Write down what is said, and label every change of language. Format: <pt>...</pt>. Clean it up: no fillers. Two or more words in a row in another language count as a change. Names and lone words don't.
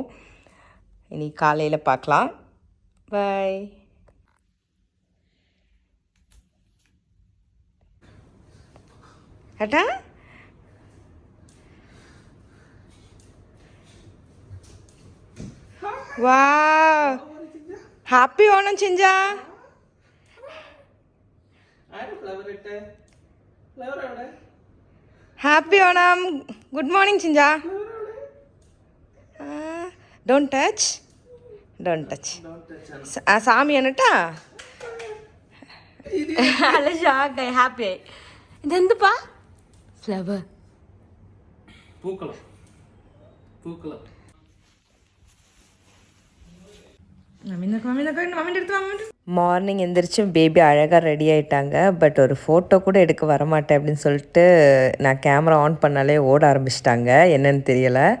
<ta>இனி காலையில் பார்க்கலாம். பாய். அட்டா வா,</ta> <ml>ഹാപ്പി ഓണം ചിഞ്ച. ഹാപ്പി ഓണം.</ml> <en>Good morning Chincha. Don't touch, don't touch.</en> <ml>സാമിയാണ് കേട്ടാ. അല്ല ഷാക്കായി, ഹാപ്പി ആയി. ഇതെന്തുപ്പാ? ഫ്ലവർ, പൂക്കളം. പൂക്കളം.</ml> <ta>மார்னிங் எந்திரிச்சு பேபி அழகாக ரெடி ஆகிட்டாங்க. பட் ஒரு ஃபோட்டோ கூட எடுக்க வரமாட்டேன் அப்படின்னு சொல்லிட்டு நான்</ta> <en>camera on</en> <ta>பண்ணாலே ஓட ஆரம்பிச்சிட்டாங்க. என்னன்னு தெரியலை.</ta>